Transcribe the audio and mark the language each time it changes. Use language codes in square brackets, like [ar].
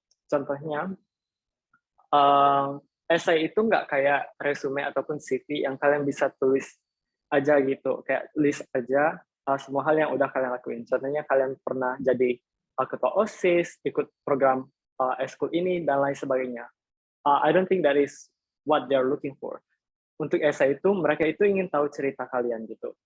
[id] Contohnya, esai itu nggak kayak resume ataupun CV yang kalian bisa tulis aja gitu, kayak list aja semua hal yang udah kalian lakuin. Contohnya kalian pernah jadi ketua OSIS, ikut program eskul ini, dan lain sebagainya. [en] I don't think that is what they're looking for. [id] Untuk esai itu, mereka itu ingin tahu cerita kalian gitu.